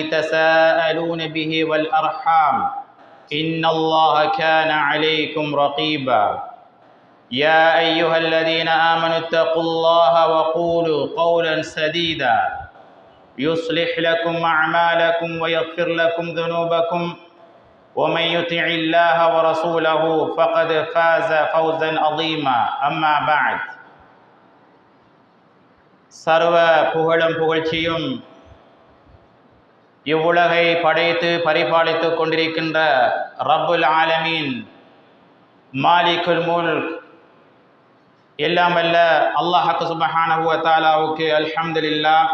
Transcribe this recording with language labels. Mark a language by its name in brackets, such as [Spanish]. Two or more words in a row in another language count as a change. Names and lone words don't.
[Arabic] تساءلون به والأرحام إن الله كان عليكم رقيبا يا أيها الذين آمنوا اتقوا الله وقولوا قولا سديدا يصلح لكم أعمالكم ويغفر لكم ذنوبكم ومن يطع الله ورسوله فقد فاز فوزا عظيما أما بعد [Tamil] சர்வ புகழும் புகழ்ச்சியும் இவ்வுலகை படைத்து பரிபாலித்துக் கொண்டிருக்கின்ற [Arabic] رب العالمين مالك الملك [Tamil] எல்லாம் வல்ல [Arabic] الله سبحانه وتعالى [Tamil] அல்ஹம்துலில்லாஹ்.